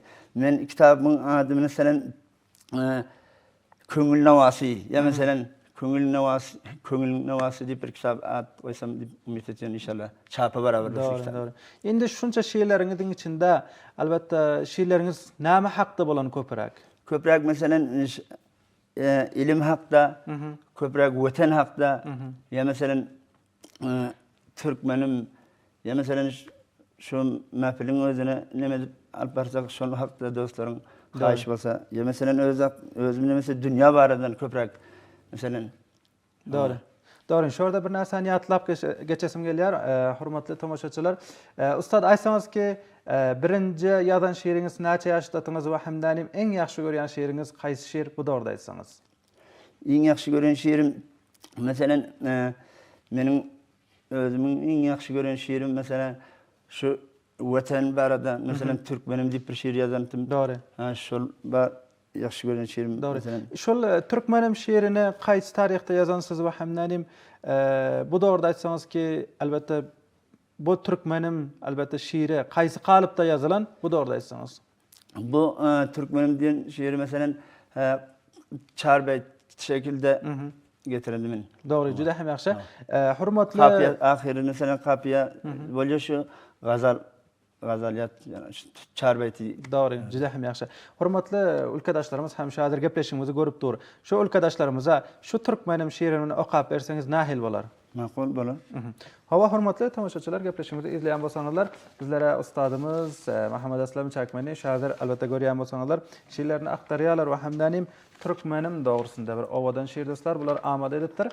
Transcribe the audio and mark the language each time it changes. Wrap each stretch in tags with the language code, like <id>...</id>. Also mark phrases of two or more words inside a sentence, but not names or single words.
<tk>Men kitabyň adyny mesela Köngül Nawasy ya mesela Köngül Nawasy diýip bir kitap ad goýsam diýip umyt etýän inşallah çapy baraber şu kitap. Doğru. Indi şunça şiirleriňiziň içinde albatta şiirleriňiz näme hakda bolan köpürak? Köpräk mesela ilim hakda, köpräk weten hakda, ya mesela Türkmenim, ya mesela şu mahfiliň özüne neme dip alyp barsak şol hakda dostlaryň haýyş bolsa, ya mesela özüm mesela dünýä baradan köpräk mesela. Doğru. Doğru. Şurada bir näseni ýatlap geçesim gelýär. Hormatly tomoşaçylar, ustad aýsaňyz ki, birinji ýazan şiiriňiz näçe ýaşdatyňyz we hemdanym eň ýaxşy görýän şiiriňiz kaýsy şiir? Bu dogry aýtsaňyz. Eň ýaxşy görýän şiirim mesela meniň özümiň eň ýaxşy görýän şiirim mesela şu weten barada mesela Türkmenim diýip bir şiir ýazantym. Doğru. Şol bar ýaxşy görýän şiirim mesela. Şol Türkmenim şiirini kaýsy taryhda ýazansyz we hemdanym bu dogry aýtsaňyz ki, albatta bu Türkmenim albatta şiiri kaýsy kalypda ýazylan? Bu dogry aýtsaňyz. Bu Türkmenim diýen şiiri mesela çarbet şekilde getirildi men. Doğru, juda hem ýaxşy. Hormatly Kapiya ahyry mesela kapiya bolýar şu gazaliyat yani çarbeti. Doğru, juda hem ýaxşy. Hormatly ülkedaşlarymyz hem şahyr gepleşigimizi görüp dur. Şu ülkedaşlarymyza şu Türkmenim şiirini okap berseňiz nähil bolar? Makul bolar. Hawa hormatly tamaşaçylar, gepleşigimizi izleýän bolsaňyzlar, bizlere ustadymyz Muhammed Aslam Çakmany şahyr albatta görýän bolsaňyzlar, şiirlerini aktarýarlar we hemdanym Türkmenim dogrusynda bir owadan şiir dostlar bular amada edipdir.</tk>